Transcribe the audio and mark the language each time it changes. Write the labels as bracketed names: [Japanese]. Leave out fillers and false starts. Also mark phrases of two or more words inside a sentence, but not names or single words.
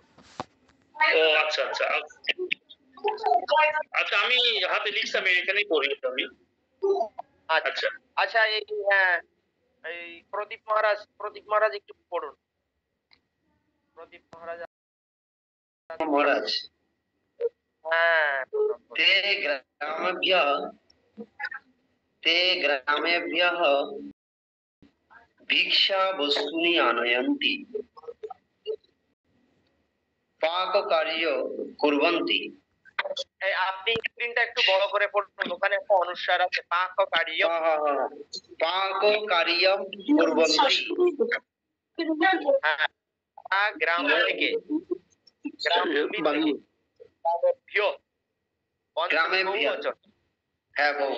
[Bangla] ও আচ্ছা আচ্ছা আচ্ছা, আমি হাতে লিখছি, আমি এখানেই পড়ি আমি। আচ্ছা আচ্ছা, এই এই প্রদীপ মহারাজ একটু পড়ুন। প্রদীপ মহারাজ, মহারাজ হ্যাঁ, [Sanskrit] ते ग्रामेभ्यः भिक्षा वस्तूनि आनयन्ति पाककार्य कुर्वन्ति। [Bangla] এই আপনি স্ক্রিনটা একটু বড় করে পড়ুন, ওখানে একটা অনুস্বার আছে, পাক কার্য। [Sanskrit] पाककार्यं कुर्वन्ति। [Bangla] হ্যাঁ, গ্রাম থেকে গ্রামেভ্যः, হ্যাঁ